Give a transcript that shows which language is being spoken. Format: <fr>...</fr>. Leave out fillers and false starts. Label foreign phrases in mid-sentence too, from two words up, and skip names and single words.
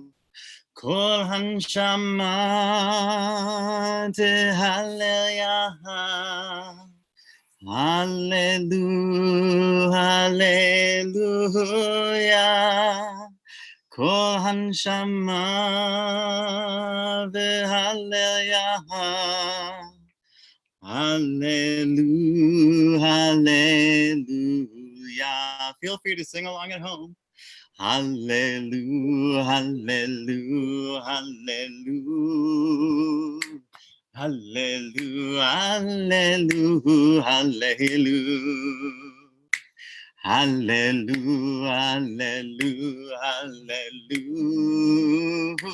<he>כל הנשמה הללויה.</he> <en>Hallelujah, hallelujah.</en> <he>כל הנשמה הללויה.</he> <en>Hallelujah, hallelujah. Feel free to sing along at home. Hallelujah, hallelujah, hallelujah. Hallelujah, hallelujah, hallelujah. Hallelujah, hallelujah, hallelujah.</en>